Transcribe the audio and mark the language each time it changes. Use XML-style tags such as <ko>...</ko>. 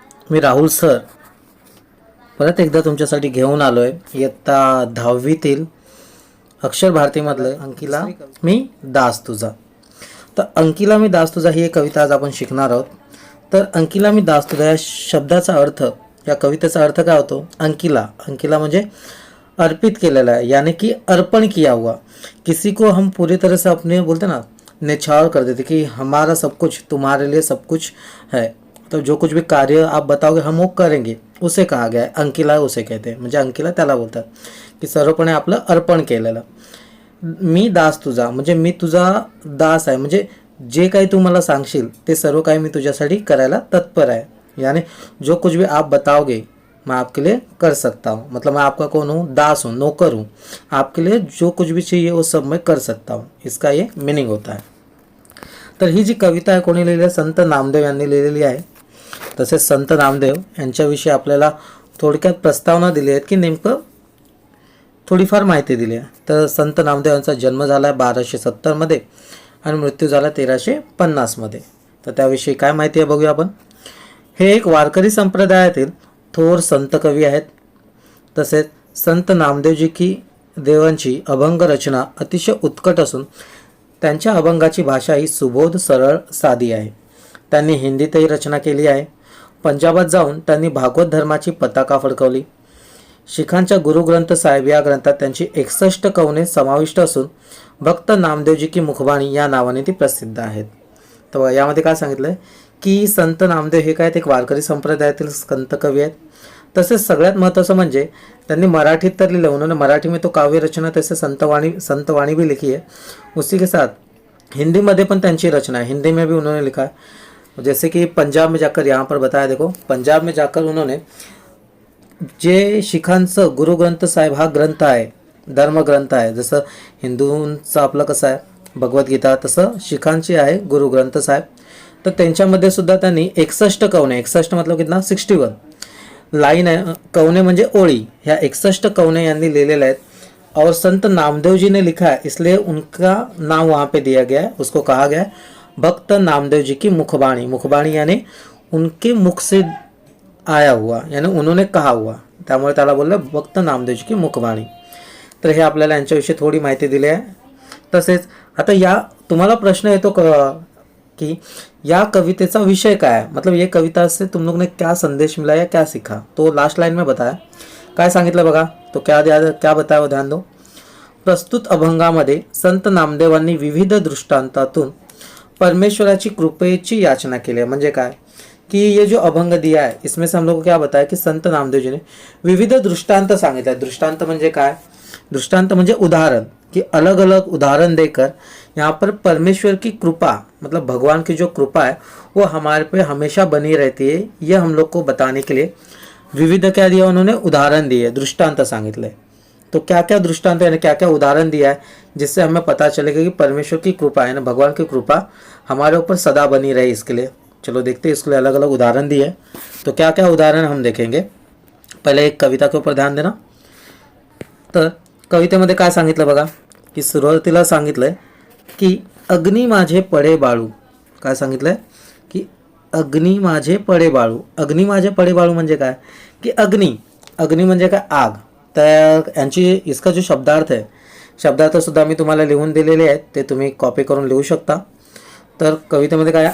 <mr>मी Rahul sir परत एकदा तुमच्यासाठी घेऊन आलो आहे इयत्ता 10वीतील अक्षर भारतीमधलं अंकिला मी दास तुझा. तर अंकिला मी दास तुझा ही एक कविता आज आपण शिकणार आहोत. तर अंकिला मी दास तुझा या शब्दाचा अर्थ, या कवितेचा अर्थ काय होतो? अंकिला, अंकिला म्हणजे अर्पित केलेला</mr> <hi>है, यानी कि अर्पण किया हुआ. किसी को हम पूरी तरह से अपने बोलते ना निछावर कर देते कि हमारा सब कुछ तुम्हारे लिए सब कुछ है. तो जो कुछ भी कार्य आप बताओगे हम वो करेंगे, उसे कहा गया</hi> <mr>आहे.</mr> <hi>अंकिला उसे कहते हैं,</hi> <mr>म्हणजे अंकिला त्याला बोलतात की सर्वपणे आपलं अर्पण केलेलं. मी दास तुझा म्हणजे मी तुझा दास आहे, म्हणजे जे काही तू मला सांगशील ते सर्व काही मी तुझ्यासाठी करायला तत्पर आहे.</mr> <hi>यानी जो कुछ भी आप बताओगे मैं आपके लिए कर सकता हूँ. मतलब मैं आपका कौन हूँ? दास हूँ, नौकर हूँ. आपके लिए जो कुछ भी चाहिए वो सब मैं कर सकता हूँ. इसका ये मीनिंग होता है.</hi> <mr>तर ही जी कविता आहे कोणी लिहिली आहे? संत नामदेव यांनी लिहिलेली आहे. तसेच संत नामदेव यांच्याविषयी आपल्याला थोडक्यात प्रस्तावना दिली आहेत की नेमकं थोडीफार माहिती दिली आहे. तर संत नामदेव यांचा जन्म झाला आहे 1270मध्ये आणि मृत्यू झाला 1350मध्ये. तर त्याविषयी काय माहिती आहे बघूया आपण. हे एक वारकरी संप्रदायातील थोर संत कवी आहेत. तसेच संत नामदेवजी की देवांची अभंग रचना अतिशय उत्कट असून त्यांच्या अभंगाची भाषा ही सुबोध, सरळ, साधी आहे. त्यांनी हिंदीतही रचना केली आहे. पंजाबात जाऊन त्यांनी भागवत धर्माची पताका फडकवली. शिखांच्या गुरुग्रंथ साहेब या ग्रंथात त्यांची 61 कवने समाविष्ट असून भक्त नामदेवजी की मुखबाणी या नावाने ती प्रसिद्ध आहेत. तर यामध्ये काय सांगितलं आहे की संत नामदेव हे काय एक वारकरी संप्रदायातील संत कवी आहेत. तसेच सगळ्यात महत्त्वाचं म्हणजे त्यांनी मराठीत तर लिहिलं,</mr> <hi>उन्होंने मराठी में तो काव्य रचना तसे संतवाणी भी लिखी है. उसी के साथ हिंदी में</hi> <mr>पण त्यांची रचना</mr> <hi>है, हिंदी में भी उन्होंने लिखा है. जैसे कि पंजाब में जाकर यहाँ पर बताया, देखो पंजाब में जाकर उन्होंने</hi> <mr>जे शिखांचं गुरुग्रंथ साहेब हा ग्रंथ आहे, धर्मग्रंथ आहे. जसं हिंदूंचं आपलं कसं आहे भगवद्गीता, तसं शिखांची आहे गुरुग्रंथ साहेब. तर त्यांच्यामध्ये सुद्धा त्यांनी 61 कवने,</mr> <hi>61 मतलब कितना 61 लाइन है,</hi> <mr>कवने म्हणजे ओळी, ह्या 61 कवने यांनी लिहिलेल्या आहेत.</mr> <hi>और संत नामदेव जी ने लिखा है, इसलिए उनका नाम वहाँ पे दिया गया है. उसको कहा गया है भक्त नामदेव जी की मुखबाणी. मुखबाणी यानी उनके मुख से आया हुआ, यानी उन्होंने कहा हुआ,</hi> <mr>त्यामुळे त्याला बोललं</mr> <hi>भक्त नामदेव जी की मुखबाणी.</hi> <mr>तर हे आपल्याला यांच्याविषयी थोडी माहिती दिली आहे. तसेच आता या तुम्हाला प्रश्न येतो कि या कवितेचा विषय</mr> <hi>क्या है, मतलब ये कविता से तुम लोग ने क्या संदेश मिला या क्या सीखा. तो लास्ट लाइन में बताया.</hi> <mr>काय सांगितलं बघा,</mr> <hi>तो क्या बताया वो ध्यान दो.</hi> <mr>प्रस्तुत अभंगामध्ये संत नामदेवांनी विविध दृष्टांतातून परमेश्वराची कृपेची याचना केली आहे. म्हणजे काय</mr> <hi>कि ये जो अभंग दिया है इसमें से हम लोग को क्या बताया कि संत नामदेव जी ने विविध दृष्टांत</hi> <mr>सांगितले. दृष्टांत म्हणजे काय? दृष्टांत म्हणजे उदाहरण,</mr> <hi>कि अलग अलग उदाहरण देकर यहाँ पर परमेश्वर की कृपा, मतलब भगवान की जो कृपा है वो हमारे पे हमेशा बनी रहती है, ये हम लोग को बताने के लिए विविध क्या दिया उन्होंने? उदाहरण दिए,</hi> <mr>दृष्टांत सांगितले.</mr> <hi>तो क्या क्या दृष्टांत यानी क्या क्या उदाहरण दिया है जिससे हमें पता चलेगा कि परमेश्वर की कृपा है ना, भगवान की कृपा हमारे ऊपर सदा बनी रहे. इसके लिए चलो देखते हैं, इसके लिए अलग अलग उदाहरण दिए. तो क्या क्या उदाहरण हम देखेंगे. पहले एक कविता के ऊपर ध्यान देना.</hi> <mr>तर कवितेमध्ये काय सांगितलं बघा, की सुरुवातीला सांगितलंय की अग्नी माझे पडे बाळू. काय सांगितलंय की अग्नी माझे पडे बाळू. अग्नी माझे पडे बाळू म्हणजे काय की अग्नी, अग्नी म्हणजे काय? आग. तर यांची इसका जो शब्दार्थ आहे, शब्दार्थ सुद्धा मी तुम्हाला लिहून दिलेले आहेत, ते तुम्ही कॉपी करून लिहू शकता. तर कवितेमध्ये काय?</mr>